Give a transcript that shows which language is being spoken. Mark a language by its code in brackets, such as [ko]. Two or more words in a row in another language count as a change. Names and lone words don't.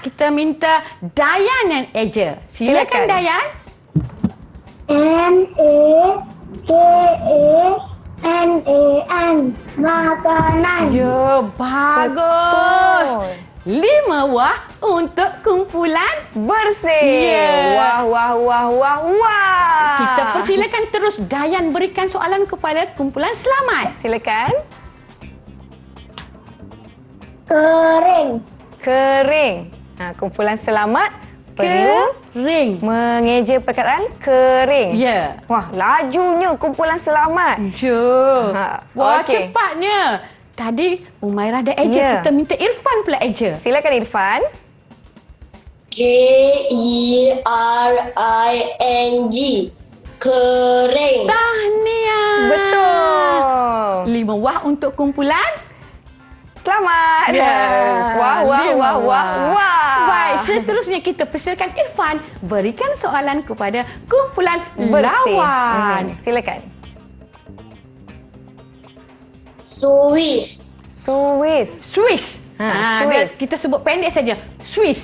[ms] Kita minta Dayan yang eja. Silakan Silakan. Dayan. MAKANAN. Makanan. Ya, bagus. Betul. 5 buah untuk kumpulan. Bersih. Ya. Wah, wah, wah, wah, wah. Kita persilakan terus Dayan berikan soalan kepada kumpulan selamat. Silakan. Kering. Kering. Kumpulan selamat perlu Kering. mengeja perkataan kering. Ya. Wah, lajunya kumpulan selamat. Ya. Wah, okey. cepatnya. Tadi Umairah dah eja. Ya. Kita minta Irfan pula eja. Silakan Irfan. KERING. Kering. Tahniah. Betul. 5 buah untuk kumpulan. Selamat. Ya. Wah, wah, 5 wah, wah, buah. wah. Baik, seterusnya kita persilakan Irfan berikan soalan kepada kumpulan Bersih. lawan. Silakan. Swiss. Swiss. Swiss. Swiss. Kita sebut pendek saja. Swiss.